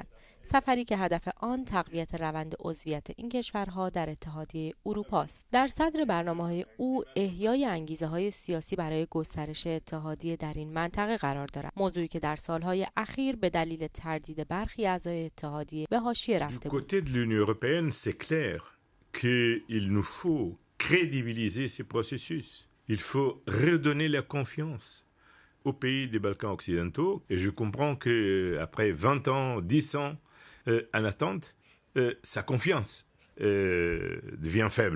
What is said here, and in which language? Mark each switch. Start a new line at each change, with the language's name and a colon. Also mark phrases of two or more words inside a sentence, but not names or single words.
Persian: سفری که هدف آن تقویت روند عضویت این کشورها در اتحادیه اروپا است. در صدر برنامه‌های او احیای انگیزه‌های سیاسی برای گسترش اتحادیه در این منطقه قرار دارد. موضوعی که در سال‌های اخیر به دلیل تردید برخی اعضای اتحادیه به حاشیه رفته بود.
French: Du côté de l'Union européenne, c'est clair qu'il nous faut crédibiliser ces processus. Il faut redonner la confiance aux pays des Balkans occidentaux. Et je comprends qu'après 20 ans, 10 ans en attente, sa confiance devient faible.